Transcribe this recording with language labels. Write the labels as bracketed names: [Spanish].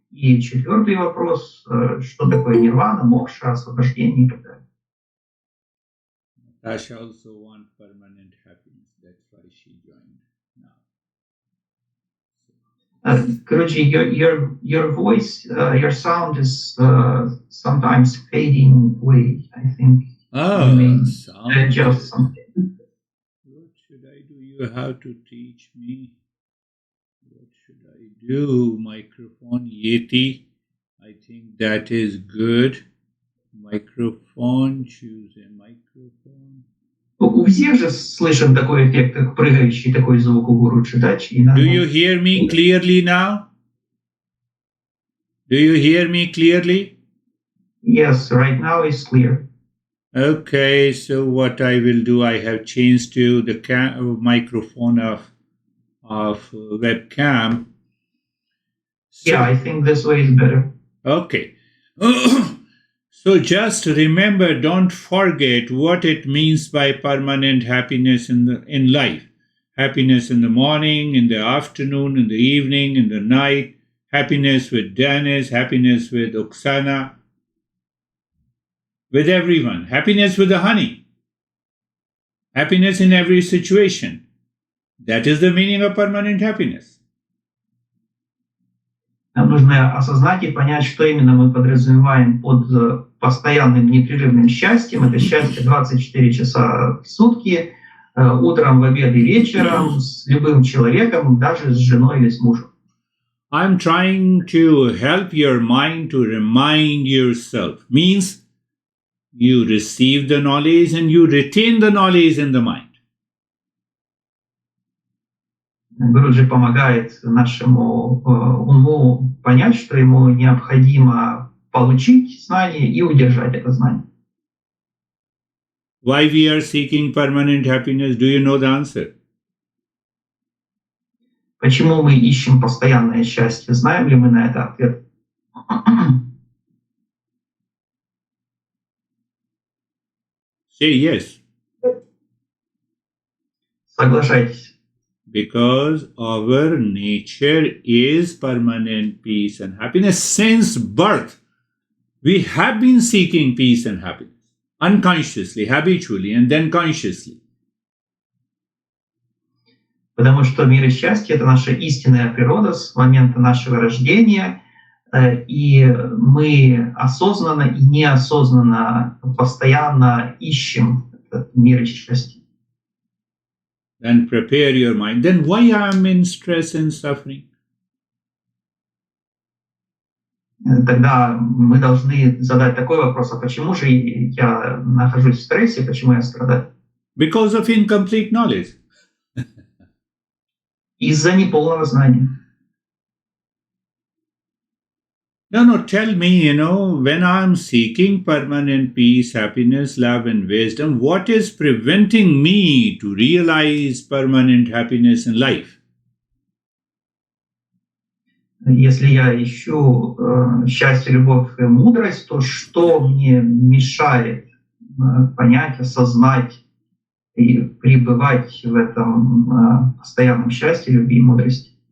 [Russian] И четвертый вопрос, что такое нирвана, мокша, освобождение и так далее. [English] Natasha also wants permanent happiness. That's why she joined now. Guruji, your voice, your sound is sometimes fading away. I think you may adjust something. What should I do? You have to teach me. What should I do? Microphone, Yeti. I think that is good. Microphone, choose a microphone. [Russian] У всех же слышен такой эффект, как прыгающий такой звук у гуру читачи. [English] Do you hear me clearly now? Do you hear me clearly? Yes, right now it's clear. Okay, so what I will do, I have changed to the microphone of webcam. So, Yeah, I think this way is better. Okay. So just remember, don't forget what it means by permanent happiness in life. Happiness in the morning, in the afternoon, in the evening, in the night. Happiness with Dennis, happiness with Oksana, with everyone. Happiness with the honey. Happiness in every situation. That is the meaning of permanent happiness. [Russian] Нам нужно осознать и понять, что именно мы подразумеваем под постоянным непрерывным счастьем. Это счастье 24 часа в сутки, утром, в обед и вечером, с любым человеком, даже с женой или с мужем. [English] I'm trying to help your mind to remind yourself. Means you receive the knowledge and you retain the knowledge in the mind. [Russian] Гуруджи помогает нашему уму понять, что ему необходимо получить знание и удержать это знание. [English] Why we are seeking permanent happiness? Do you know the answer? [Russian] Почему мы ищем постоянное счастье? Знаем ли мы на это ответ? [English] Say yes. [Russian] Соглашайтесь. [English] Because our nature is permanent peace and happiness. Since birth, we have been seeking peace and happiness. Unconsciously, habitually, and then consciously. [Russian] Потому что мир и счастье — это наша истинная природа с момента нашего рождения, и мы осознанно и неосознанно постоянно ищем этот мир и счастье. [English] Then prepare your mind. Then why I am in stress and suffering? [Russian] тогда мы должны задать такой вопрос, а почему же я нахожусь в стрессе, почему я страдаю? [English] Because of incomplete knowledge. [Russian] Из-за неполного знания. [English] No, tell me, when I'm seeking permanent peace, happiness, love, and wisdom, what is preventing me to realize permanent happiness in life? [Russian] Если я ищу счастье, любовь и мудрость, то что мне мешает понять, осознать и пребывать в этом постоянном счастье, любви и мудрости?